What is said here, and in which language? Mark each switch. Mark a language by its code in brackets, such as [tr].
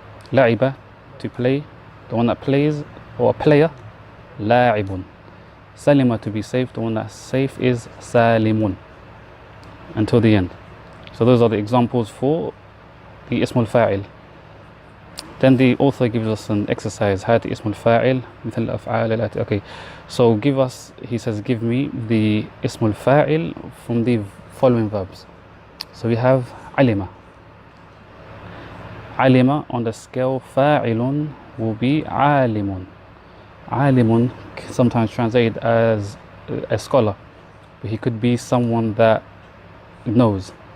[en] La'iba, to play. The one that plays, or a player, la'ibun. Salima, to be safe. The one that's safe is salimun. Until the end. So those are the examples for the ismul fa'il. Then the author gives us an exercise. [ar] هات اسم الفاعل مثل الأفعال التي. [en] Okay, so give us, he says, give me the اسم الفاعل from the following verbs. So we have علم. علم on the scale فاعل will be عالم. عالم sometimes translated as a scholar, but he could be someone that knows.